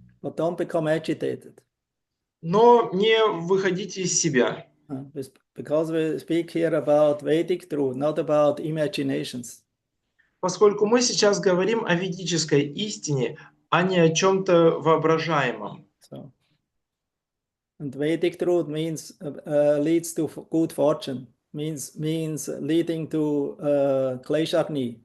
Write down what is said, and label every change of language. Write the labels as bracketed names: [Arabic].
[English] But don't become agitated. [Russian] Но не выходите из себя. [English] Because we speak here about Vedic truth, not about imaginations. [Russian] Поскольку мы сейчас говорим о ведической истине, а не о чем-то воображаемом. [English] So, and Vedic truth means leads to good fortune. Means leading to kleshagni.